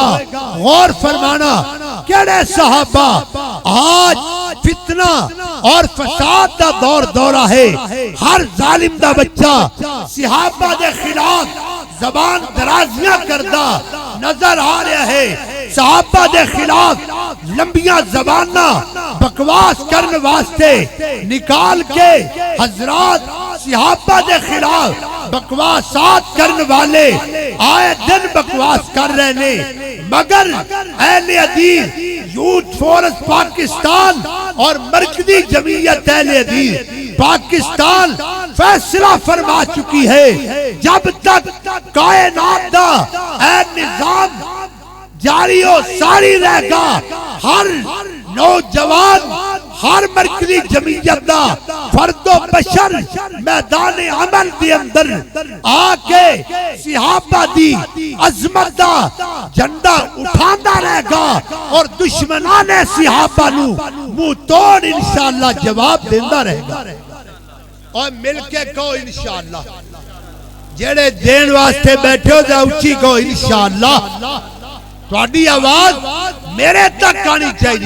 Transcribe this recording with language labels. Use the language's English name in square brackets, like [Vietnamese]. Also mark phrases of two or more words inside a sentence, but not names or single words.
[Punjabi] غور فرمانا کیڑے صحابہ آج فتنہ اور فساد دا دورہ ہے. ہر ظالم دا بچہ صحابہ دے خلاف زبان درازیاں کردہ نظر آ رہا ہے. صحابہ دے خلاف لمبیاں زباناں بکواس کرنے واسطے نکال کے حضرات صحابہ دے خلاف بکواسات کرنے والے آئے دن بکواس کر رہے نے. مگر اہل حدیث یوتھ فورس پاکستان اور مرکزی جمعیت اہل حدیث پاکستان فیصلہ فرما چکی ہے جب تک کائنات دا اے نظام جاری و ساری رہے گا ہر نوجوان ہر مرکزی جمعیت دا فرد و بشر میدان عمل دی اندر آکے صحابہ دی عظمت دا جھنڈا اٹھاندا رہے گا اور دشمنان صحابہ نو منہ توڑ انشاءاللہ جواب دیندا رہے گا. اور مل کے کہو انشاءاللہ. جڑے دین واسطے بیٹھے ہو جا اچھی کہو انشاءاللہ. تواڈی آواز میرے تک آنی چاہیے.